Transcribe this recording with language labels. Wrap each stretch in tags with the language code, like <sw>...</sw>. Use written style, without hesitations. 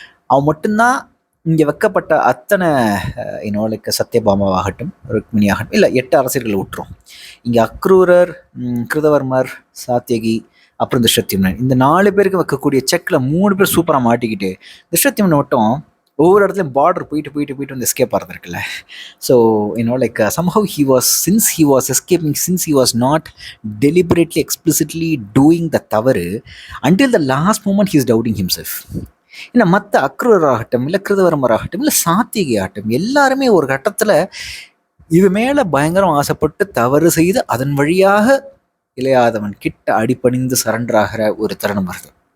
<ta>அவன் மட்டும்தான் இங்கே வைக்கப்பட்ட அத்தனை லைக் சத்யபாமாவாகட்டும், ருக்மிணி ஆகட்டும், இல்லை 8 அரசர்கள் விட்டுரும். இங்கே அக்ரூரர், கிருதவர்மர், சாத்தியகி, அப்புறம் திருஷ்டத்யும்னன், இந்த 4 பேருக்கு வைக்கக்கூடிய செக்கில் 3 பேர் சூப்பராக மாட்டிக்கிட்டு திருஷ்டத்யும்னன் மட்டும் ஒவ்வொரு இடத்துலையும் பார்டர் போயிட்டு வந்து எஸ்கேப் ஆகிறது இருக்குல்ல.</ta> <en>so like somehow since he was escaping, since he was not deliberately explicitly doing the</en> <ta>தவறு,</ta> <en>until the last moment he is doubting himself.</en> <ta>ஏன்னா மற்ற அக்ரூரர் ஆகட்டும், இல்லை கிருதவர்மர் ஆகட்டும், இல்லை சாத்திகை ஆகட்டும், எல்லாருமே ஒரு கட்டத்தில் இது மேலே பயங்கரம் ஆசைப்பட்டு தவறு செய்து அதன் வழியாக இளையாதவன் கிட்ட அடிபணிந்து சரண்டர் ஆகிற ஒரு தருணம் வருது.</ta>